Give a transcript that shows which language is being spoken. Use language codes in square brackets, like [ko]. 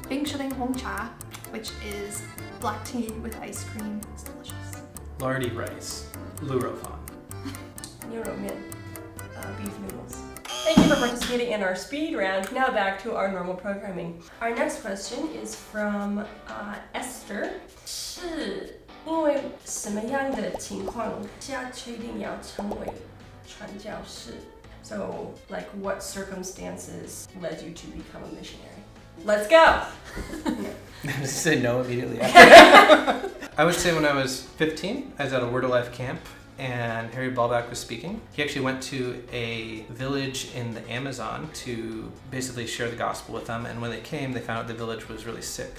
[en] Bing Shilling Hong Cha, which is black tea with ice cream. It's delicious. Lardy rice. Lurofan. Neuromin. Beef noodles. Thank you for participating in our speed round. Now back to our normal programming. Our next question is from Esther. [zh] 是因为什么样的情况下确定要成为传教士? [en] So, like, what circumstances led you to become a missionary? Let's go! Just say no immediately after. I would say when I was 15, I was at a Word of Life camp, and Harry Ballback was speaking. He actually went to a village in the Amazon to basically share the gospel with them, and when they came, they found out the village was really sick.